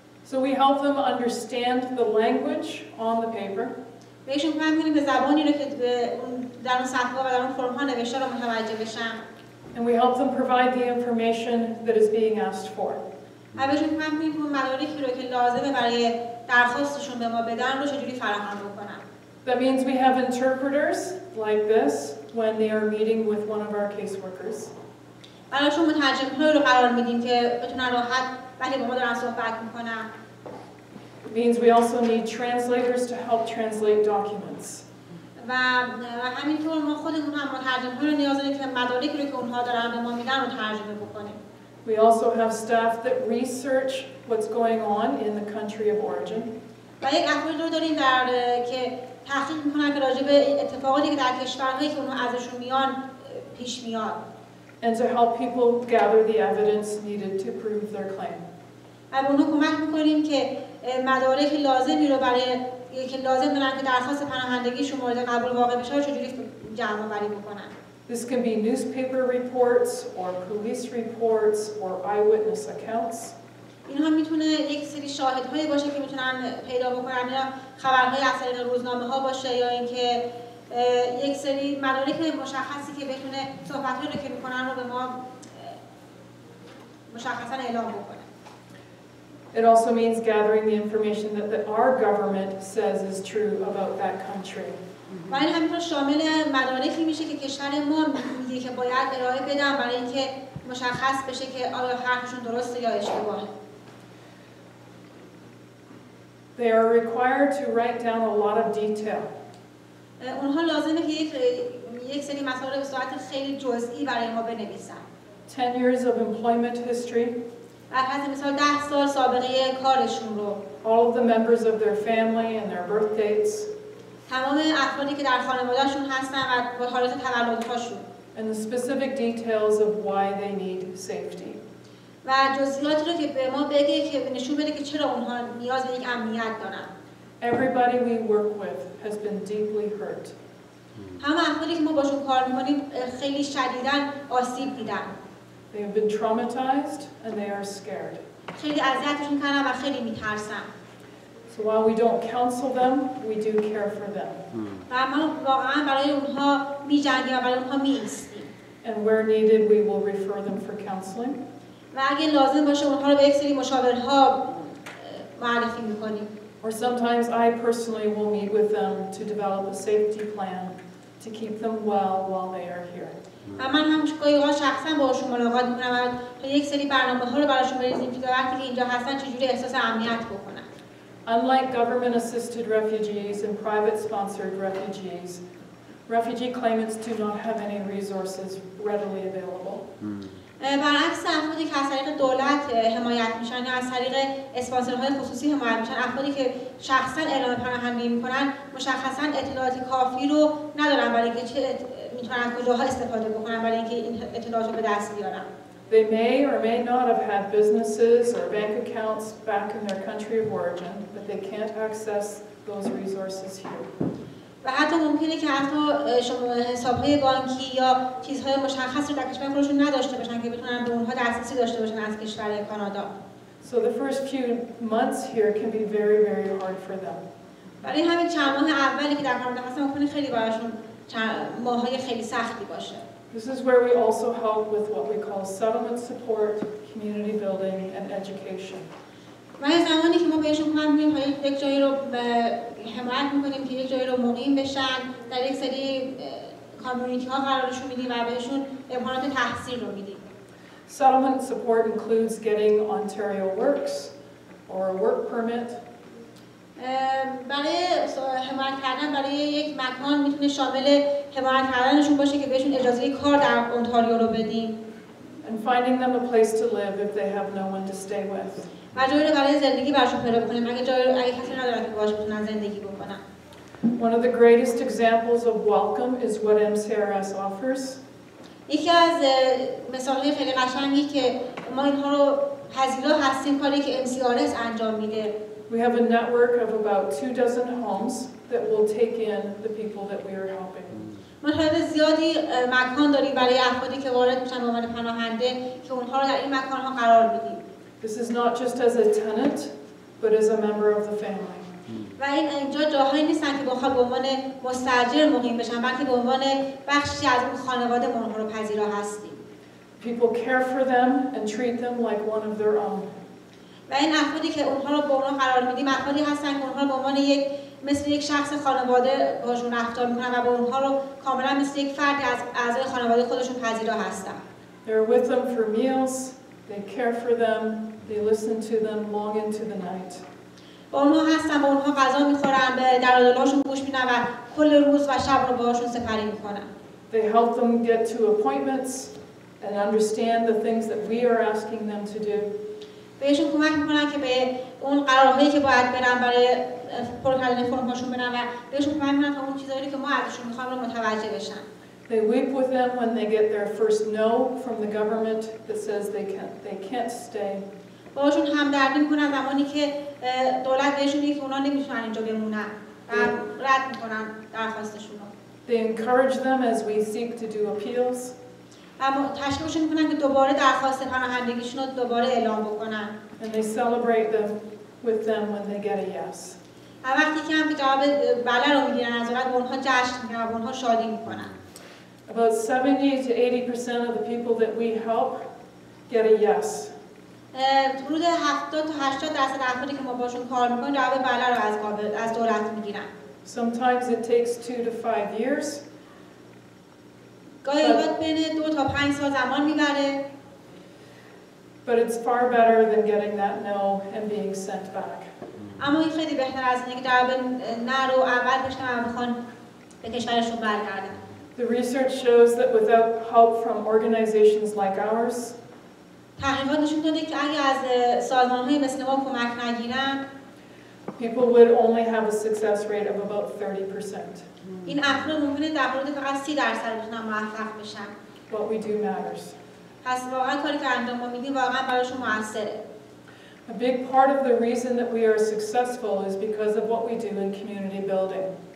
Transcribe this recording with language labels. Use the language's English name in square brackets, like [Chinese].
[English] So we help them understand the language on the paper. [Persian] بهشون کمک می‌کنیم به زبانی رو که در اون صفحه و در اون فرم ها نوشته رو متوجه بشن. [English] And we help them provide the information that is being asked for. [Persian] و بهشون کمک می‌کنیم که اون مدارکی رو که لازمه برای درخواستشون به ما بدن رو چجوری فراهم بکنن. [English] That means we have interpreters like this when they are meeting with one of our caseworkers. [Persian] براشون مترجم‌هایی رو قرار میدیم که بتونن راحت وقتی با ما دارن صحبت می‌کنن. [English] It means we also need translators to help translate documents. [Persian] و همینطور ما خودمون هم مترجم‌ها رو نیاز داریم که مدارکی رو که اونها دارن به ما میدن رو ترجمه بکنیم. [English] We also have staff that research what's going on in the country of origin. [Persian] و یک افرادی رو داریم که تحقیق می‌کنن که راجع به اتفاقاتی که در کشورهایی که اونها ازشون میان پیش میاد. [English] And to help people gather the evidence needed to prove their claim. [Persian] و به اونها کمک می‌کنیم که مدارک لازمی رو برای که لازم دارن که درخواست پناهندگیشون مورد قبول واقع بشه رو چجوری جمع‌آوری بکنن. [English] This can be newspaper reports or police reports or eyewitness accounts. [Persian] اینها میتونه یک سری شاهدهایی باشه که میتونن پیدا بکنن یا خبرهای از طریق روزنامه‌ها باشه یا اینکه یک سری مدارک مشخصی که بتونه صحبت‌هایی رو که میکنن رو به ما مشخصاً اعلام بکنه. [English] It also means gathering the information that our government says is true about that country. [Persian] و این همینطور شامل مدارکی میشه که کشور ما میگه که باید ارائه بدن برای اینکه مشخص بشه که آیا حرفشون درسته یا اشتباهه. [English] They are required to write down a lot of detail. [Persian] اونها لازمه که یک سری مسائل به صورت خیلی جزئی برای ما بنویسن. [English] 10 years of employment history. [Persian] بر حسب مثال 10 سال سابقه کارشون رو. [English] All of the members of their family and their birth dates. [Persian] تمام افرادی که در خانواده‌شون هستن و با تاریخ تولدهاشون. [English] And the specific details of why they need safety. [Persian] و جزئیاتی رو که به ما بگه که نشون بده که چرا اونها نیاز به یک امنیت دارن. [English] Everybody we work with has been deeply hurt. [Persian] همه افرادی که ما باشون کار می‌کنیم خیلی شدیداً آسیب دیدن. [English] They have been traumatized and they are scared. [Persian] خیلی اذیتشون کردن و خیلی می‌ترسن. [English] So while we don't counsel them, we do care for them. [Persian] و ما واقعاً برای اونها می‌جنگیم و برای اونها می‌ایستیم. [English] And where needed, we will refer them for counseling. [Persian] و اگه لازم باشه اونها رو به یک سری مشاورها معرفی می‌کنیم. [English] Or sometimes I personally will meet with them to develop a safety plan to keep them well while they are here. [Persian] من هم گاهی اوقات شخصا باهاشون ملاقات می‌کنم و تا یک سری برنامه‌ها رو براشون بریزیم که وقتی که اینجا هستن چجوری احساس امنیت بکنن. [English] Unlike government-assisted refugees and private-sponsored refugees, refugee claimants do not have any resources readily available. [Persian] برعکس افرادی که از طریق دولت حمایت میشن یا از طریق اسپانسرهای خصوصی حمایت میشن، افرادی که شخصا اعلام پناهندگی میکنن مشخصا اطلاعات کافی رو ندارن برای اینکه چه میتونن کجاها استفاده بکنن برای اینکه این اطلاعات رو به دست بیارن. [English] They may or may not have had businesses or bank accounts back in their country of origin, but they can't access those resources here. [Persian] و حتی ممکنه که حتی شما حساب‌های بانکی یا چیزهای مشخص رو در کشور خودشون نداشته باشن که بتونن به اونها دسترسی داشته باشن از کشور کانادا. [English] So the first few months here can be very, very hard for them. [Persian] برای همین چند ماه اولی که در کانادا هستن ممکنه خیلی براشون ماه‌های خیلی سختی باشه. [English] This is where we also help with what we call settlement support, community building, and education. [Persian] و از زمانی که ما بهشون کمک می‌کنیم تا یک جایی رو حمایت می‌کنیم که یک جایی رو مقیم بشن، در یک سری کامیونیتی‌ها قرارشون میدیم و بهشون امکانات تحصیل رو میدیم. [English] Settlement support includes getting Ontario Works or a work permit. [Persian] برای حمایت کردن برای یک مکان میتونه شامل حمایت کردنشون باشه که بهشون اجازه کار در اونتاریو رو بدیم. [English] And finding them a place to live if they have no one to stay with. [Persian] و جایی رو برای زندگی براشون پیدا کنیم اگه کسی ندارن که باهاش بتونن زندگی بکنن. [English] One of the greatest examples of welcome is what MCRS offers. [Persian] یکی از مثال‌های خیلی قشنگی که ما اینها رو پذیرا هستیم کاری که MCRS انجام میده. [English] We have a network of about 24 homes that will take in the people that we are helping. [Persian] ما تعداد زیادی مکان داریم برای افرادی که وارد میشن به عنوان پناهنده که اونها رو در این مکان‌ها قرار میدیم. [English] This is not just as a tenant, but as a member of the family. [Persian] و اینجا جاهایی نیستن که بخواد به عنوان مستاجر مقیم بشن، بلکه به عنوان بخشی از اون خانواده ما اونها رو پذیرا هستیم. [English] People care for them and treat them like one of their own. [Persian] و این افرادی که اونها رو به اونها قرار میدیم افرادی هستن که اونها رو به عنوان مثل یک شخص خانواده باشون رفتار میکنن و به اونها رو کاملا مثل یک فردی از اعضای خانواده خودشون پذیرا هستن. [English] They're with them for meals, they care for them, they listen to them long into the night. [Persian] با اونها هستن، با اونها غذا میخورن، به درد و دلهاشون گوش میدن و کل روز و شب رو باهاشون سپری میکنن. [English] They help them get to appointments and understand the things that we are asking them to do. [Persian] بهشون کمک میکنن که به اون قرارهایی که باید برن برای پر کردن فرم‌هاشون برن و بهشون کمک میکنن تا اون چیزایی که ما ازشون میخوایم رو متوجه بشن. [English] They weep with them when they get their first no from the government that says they can't stay. [Persian] باهاشون همدردی میکنن زمانی که دولت بهشون میگه که اونا نمیتونن اینجا بمونن و رد میکنن درخواستشون رو. [English] They encourage them as we seek to do appeals. [Persian] و تشویقشون میکنن که دوباره درخواست پناهندگیشون رو دوباره اعلام بکنن. [English] And they celebrate them with them when they get a yes. [Persian] وقتی که هم که جواب بله رو میگیرن از دولت با اونها جشن میگیرن و با اونها شادی میکنن. [English] About 70 to 80% of the people that we help get a yes. [Persian] حدود 70 تا 80% افرادی که ما باشون کار میکنیم جواب بله رو از دولت میگیرن. [English] Sometimes it takes 2 to 5 years. [Persian] گاهی اوقات بین 2 تا 5 سال زمان میبره. [English] But it's far better than getting that no and being sent back. [Persian] اما این خیلی بهتر از اینه که جواب نه رو اول بشنن و بخوان به کشورشون برگردن. [English] The research shows that without help from organizations like ours, [Persian] تحقیقات نشون داده که اگه از سازمان‌های مثل ما کمک نگیرن [English] people would only have a success rate of about 30%. [Persian] این افراد ممکنه در حدود فقط 30% بتونن موفق بشن. [English] What we do matters. [Persian] پس واقعا کاری که انجام ما میدیم واقعا براشون موثره. [English] A big part of the reason that we are successful is because of what we do in community building.